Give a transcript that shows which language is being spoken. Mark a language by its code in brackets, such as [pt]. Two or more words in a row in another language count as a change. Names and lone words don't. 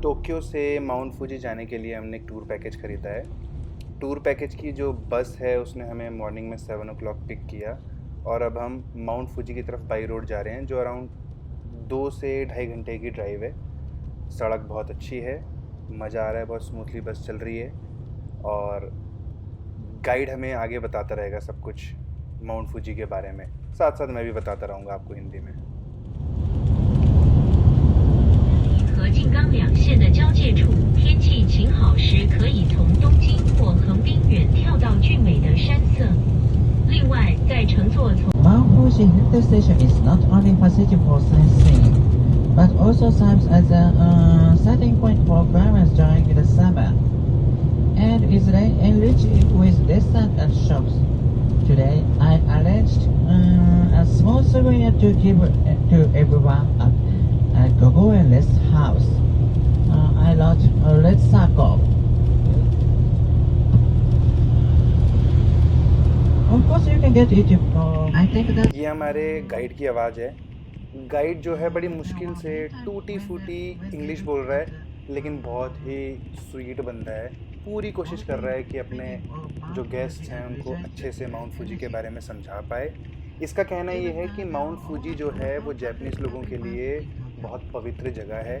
[hi] टोक्यो से माउंट फूजी जाने के लिए हमने एक [en] tour package [hi] ख़रीदा है। [en] tour package [hi] की जो बस है उसने हमें मॉर्निंग में 7 o'clock पिक किया और अब हम माउंट फूजी की तरफ [en] by road [hi] जा रहे हैं, जो अराउंड 2 से ढाई घंटे की ड्राइव है। सड़क बहुत अच्छी है, मज़ा आ रहा है, बहुत स्मूथली बस चल रही है और गाइड हमें आगे बताता रहेगा सब कुछ माउंट फूजी के बारे में। साथ साथ मैं भी बताता रहूँगा आपको हिंदी में। [zh] 和静冈两县的交界处，天气晴好时可以从东京或横滨远眺到俊美的山色。另外，在乘坐从 [en] Mount Fuji Hill Station is not only facility for sightseeing, but also serves as a starting point for parents during the summer, and is enriched with restaurants and shops. Today, I arranged a small souvenir to give to everyone at Gogoe Rest House. I wrote a red circle. Of course, you can get it. I think that [hi] ये हमारे गाइड की आवाज़ है। गाइड जो है बड़ी मुश्किल से टूटी फूटी इंग्लिश बोल रहा है, लेकिन बहुत ही स्वीट बंदा है। पूरी कोशिश कर रहा है कि अपने जो गेस्ट हैं उनको अच्छे से माउंट फूजी के बारे में समझा पाए। इसका कहना ये है कि माउंट फूजी जो है वो जापानीज़ लोगों के लिए बहुत पवित्र जगह है।